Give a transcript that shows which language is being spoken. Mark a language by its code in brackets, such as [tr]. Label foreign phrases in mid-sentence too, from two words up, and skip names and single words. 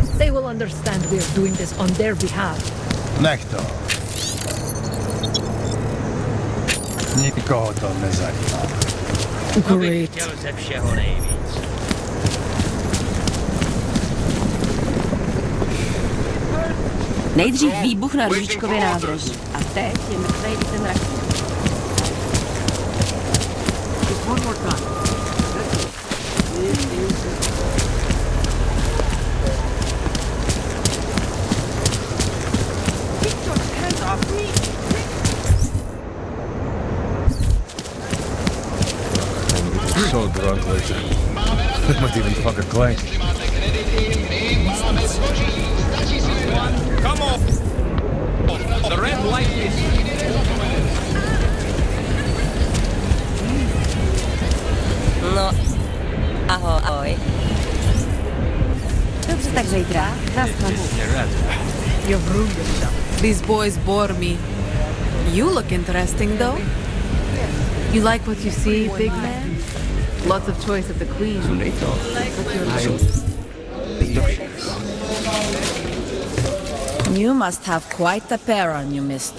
[en] They will understand we are doing this on their behalf. [cs] Nektar. Nikoho to nezajímá. Great. Nejdřív výbuch na Růžičkově nádraží. A teď je mrtvej i ten raketa. [en] Just one more time. Keep your hands off me! So drunk later. I might even fuck a clank. Come on! The red light is... [cs] No, ahoj. Dobře, tak zítra. [en] You've ruined yourself. These boys bore me. You look interesting, though. You like what you see, big man? Lots of choice of the queen. You must have quite a pair on you, mister.